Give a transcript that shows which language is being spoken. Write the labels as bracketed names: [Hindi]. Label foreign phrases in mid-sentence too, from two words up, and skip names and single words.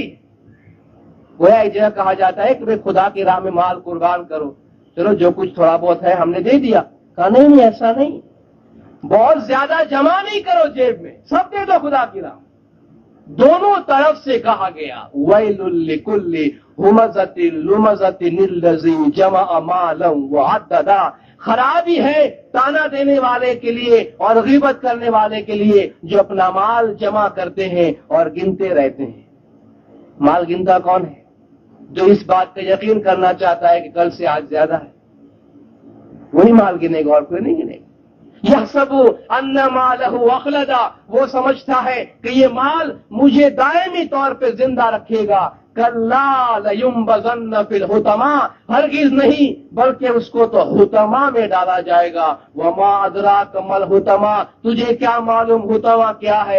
[Hindi] गोया एक जगह कहा जाता है कि भाई खुदा की राह में माल कुर्बान करो, चलो जो कुछ थोड़ा बहुत है हमने दे दिया। कहा नहीं, ऐसा नहीं, बहुत ज्यादा जमा नहीं करो जेब में, सब दे दो खुदा की राह। दोनों तरफ से कहा गया, [Arabic] ويل لكل همزة لمزة الذي جمع مالا وعدده. [Hindi] खराबी है ताना देने वाले के लिए और गीबत करने वाले के लिए जो अपना माल जमा करते हैं और गिनते रहते हैं। माल गिनता कौन है? जो इस बात का यकीन करना चाहता है कि कल से आज ज्यादा है, वही माल गिनेगा और कोई नहीं गिनेगा। [Arabic] يحسب أن ماله أخلده, [Hindi] वो समझता है कि ये माल मुझे दायमी तौर पे जिंदा रखेगा। [Arabic] كلا لينبذن في الحطمة, [Hindi] हरगिज नहीं बल्कि उसको तो हुतमा में डाला जाएगा। [Arabic] وما أدراك ما الحطمة, [Hindi] तुझे क्या मालूम हुतमा क्या है?